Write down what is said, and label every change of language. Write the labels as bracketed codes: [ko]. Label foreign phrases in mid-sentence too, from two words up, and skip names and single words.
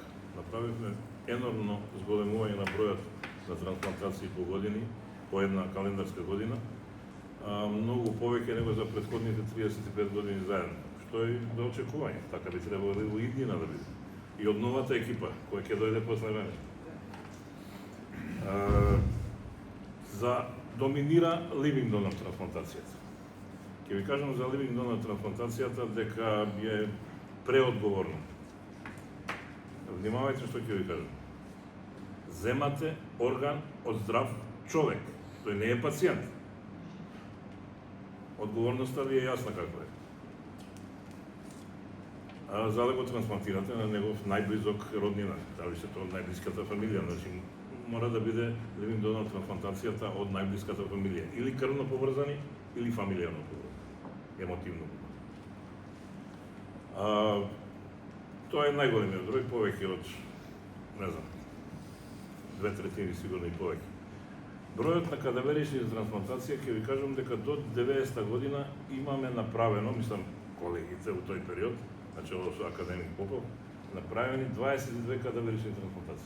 [mk] Направивме енормно зголемување на бројот на трансплантации по години по една календарска година, многу повеќе него за претходните 35 години заедно, што е до очекување, така би требало да и иднина да биде. И од новата екипа, која ќе дојде после мене. Доминира [en] living donor [mk] трансплантацијата. Ќе ви кажам за [en] living donor [mk] трансплантацијата дека е преодговорно. Внимавајте што ќе ви кажам. Земате орган од здрав човек. Тој не е пациент. Одговорноста ви е јасна каква е. За да го трансплантирате на негов најблизок роднина, дали се тоа од најблиската фамилија, значи мора да биде [en] living donor [mk] трансплантацијата од најблиската фамилија, или крвно поврзани, или фамилијарно поврзани, емотивно. Тоа е најголемиот број, повеќе од, не знам, 2/3 сигурно и повеќе. Бројот на кадаверични трансплантација, ќе ви кажам дека до 90-та година имаме направено, мислам, колегите во тој период, значи ово со академик Попов, направени 22 кадаверични трансплантации.